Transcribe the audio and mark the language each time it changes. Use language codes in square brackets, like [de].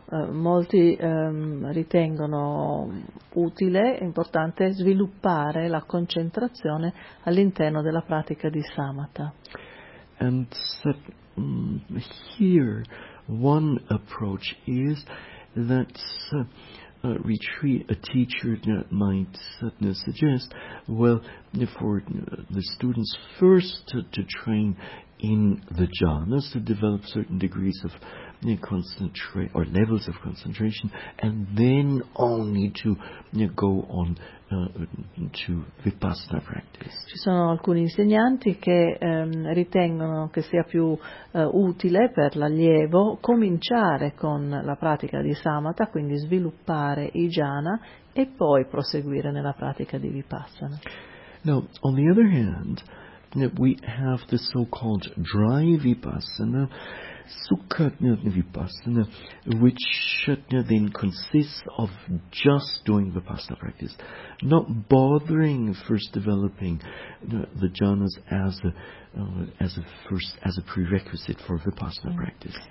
[it] Molti ritengono utile e importante sviluppare la concentrazione all'interno della pratica di samatha. [en] And so, here one approach is that a retreat, a teacher might suggest, well, for the students first to train in the jhanas, to develop certain degrees of concentration or levels of concentration, and then only to go on to vipassana practice. [it] Ci sono alcuni insegnanti che ritengono che sia più utile per l'allievo cominciare con la pratica di samatha, quindi sviluppare i jhana, e poi proseguire nella pratica di vipassana. [en] Now, on the other hand, we have the so-called dry vipassana, sukha vipassana, which then consists of just doing vipassana practice, not bothering first developing the jhanas as a prerequisite for vipassana practice.